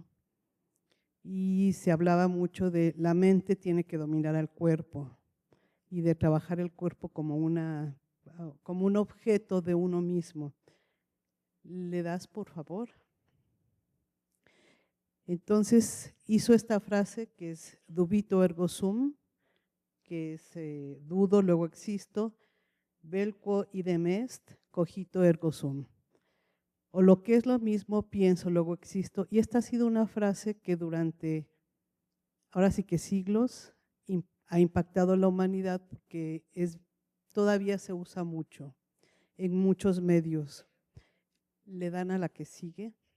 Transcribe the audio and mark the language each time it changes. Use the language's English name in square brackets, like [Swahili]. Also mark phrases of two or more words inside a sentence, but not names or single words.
[Spanish] Y se hablaba mucho de la mente tiene que dominar al cuerpo y de trabajar el cuerpo como un objeto de uno mismo. ¿Le das, por favor? Entonces hizo esta frase que es [Latin] dubito ergo sum, [Spanish] que es dudo, luego existo, [Latin] vel quo idem est, cogito ergo sum. [Spanish] O lo que es lo mismo, pienso, luego existo. Y esta ha sido una frase que durante, ahora sí que siglos, ha impactado a la humanidad porque todavía se usa mucho en muchos medios. ¿Le dan a la que sigue?